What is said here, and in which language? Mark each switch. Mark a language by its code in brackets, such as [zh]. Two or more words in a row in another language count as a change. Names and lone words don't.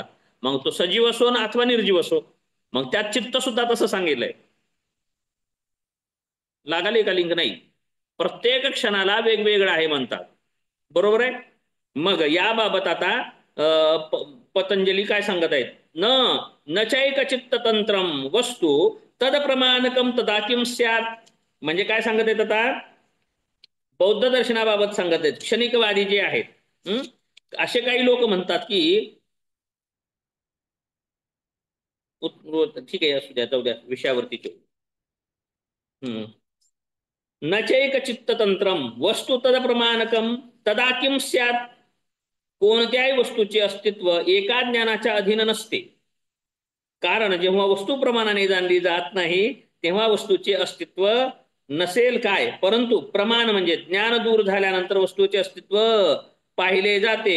[mr] मग तो सजीव असो ना अथवा निर्जीव असो. मग त्यात चित्त सुद्धा तसं सांगितलंय. लागले का लिंक? नाही. प्रत्येक क्षणाला वेगवेगळं आहे म्हणतात. बरोबर आहे. मग याबाबत आता पतंजली काय सांगत आहेत? [sa] न चैक चित्त तंत्रम वस्तू तद प्रमाणकम तदा किम स्यात्. [mr] म्हणजे काय सांगत आहेत आता? बौद्ध दर्शनाबाबत सांगत आहेत. क्षणिकवादी जे आहेत असे काही लोक म्हणतात की ठीक आहे असू द्या, जाऊ द्या, विषयावरती [sa] न चैक चित्त तंत्रम वस्तू तद प्रमाणकम तदा किम स्यात्. [mr] कोणत्याही वस्तूचे अस्तित्व एका ज्ञानाच्या अधीन नसते. कारण जेव्हा वस्तू प्रमाणाने जाणली जात नाही तेव्हा वस्तूचे अस्तित्व नसेल काय, परंतु प्रमाण म्हणजे ज्ञान दूर झाल्यानंतर वस्तूचे अस्तित्व पाहिले जाते.